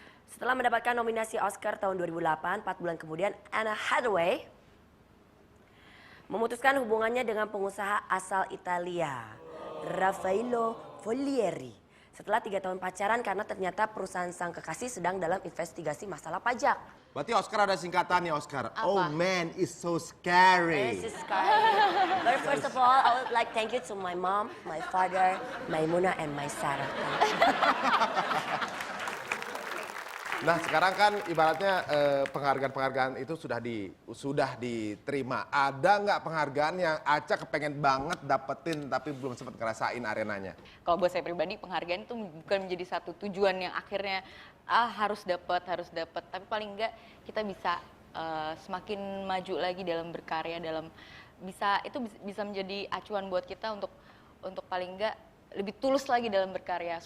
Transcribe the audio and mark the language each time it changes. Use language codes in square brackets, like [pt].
[id] Setelah mendapatkan nominasi Oscar tahun 2008, 4 bulan kemudian Anne Hathaway memutuskan hubungannya dengan pengusaha asal Italia, Raffaello Follieri. setelah 3 tahun pacaran karena ternyata perusahaan sang kekasih sedang dalam investigasi masalah pajak. Berarti Oscar ada singkatannya, Oscar. Apa? [en] Oh man, it's so scary. This is scary. But first of all, I would like thank you to my mom, my father, my Muna, and my Sarah. [id] Nah sekarang kan ibaratnya penghargaan-penghargaan itu sudah diterima. Ada nggak penghargaan yang Aca kepengen banget dapetin tapi belum sempat ngerasain arenanya? Kalau buat saya pribadi penghargaan itu bukan menjadi satu tujuan yang akhirnya harus dapat, tapi paling enggak kita bisa semakin maju lagi dalam berkarya, bisa menjadi acuan buat kita untuk paling enggak lebih tulus lagi dalam berkarya.